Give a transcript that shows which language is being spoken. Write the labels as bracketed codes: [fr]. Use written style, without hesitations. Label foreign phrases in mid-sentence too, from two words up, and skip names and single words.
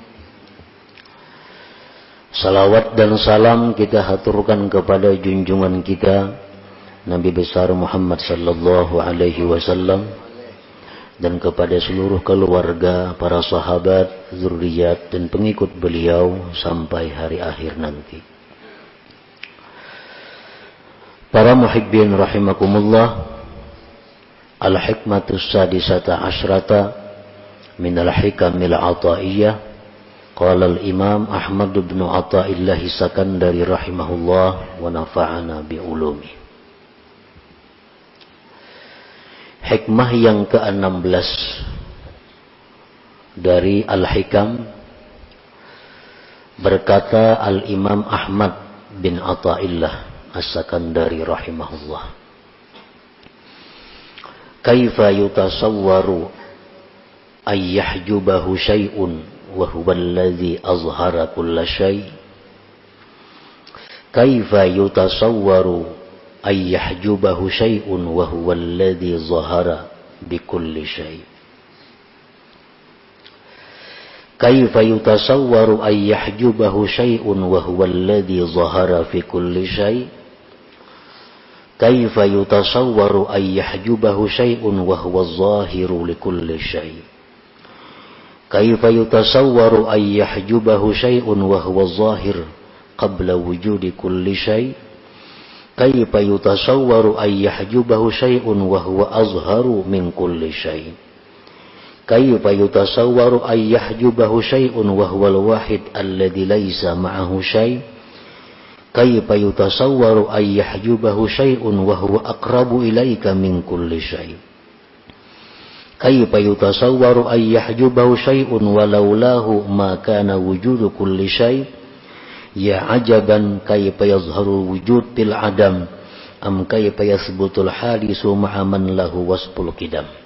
[id] Salawat dan salam kita haturkan kepada junjungan kita Nabi besar Muhammad [ar] صلى الله عليه وسلم [id] dan kepada seluruh keluarga, para sahabat, zuriat dan pengikut beliau sampai hari akhir nanti. [ar] Para محبين رحمكم الله، الحكمة السادسة عشرة من الحكم العطائية. قال الإمام أحمد بن عطاء الله سكندري رحمه الله ونفعنا بعلومه. [id] Hikmah yang ke-16 dari Al-Hikam, berkata [ar] al-Imam Ahmad bin Athaillah As-Sakandari رحمه الله، كيف يتصور أن يحجبه شيء وهو الذي أظهر كل شيء'. كيف يتصور أن يحجبه شيء وهو الذي ظهر بكل شيء'. كيف يتصور أن يحجبه شيء وهو الذي ظهر في كل شيء'. كيف يتصور أن يحجبه شيء وهو ظاهر لكل شيء'. كيف يتصور أن يحجبه شيء وهو ظاهر قبل وجود كل شيء'. كيف يتصور أن يحجبه شيء وهو أظهر من كل شيء'. كيف يتصور أن يحجبه شيء وهو الواحد الذي ليس معه شيء'. كيف يتصور أن يحجبه شيء وهو أقرب إليك من كل شيء'. كيف يتصور أن يحجبه شيء ولولاه ما كان وجود كل شيء'. يا عجبا كيف يظهر وجود بالعدم أم كيف يثبت الحادث مع من له وصف القدم.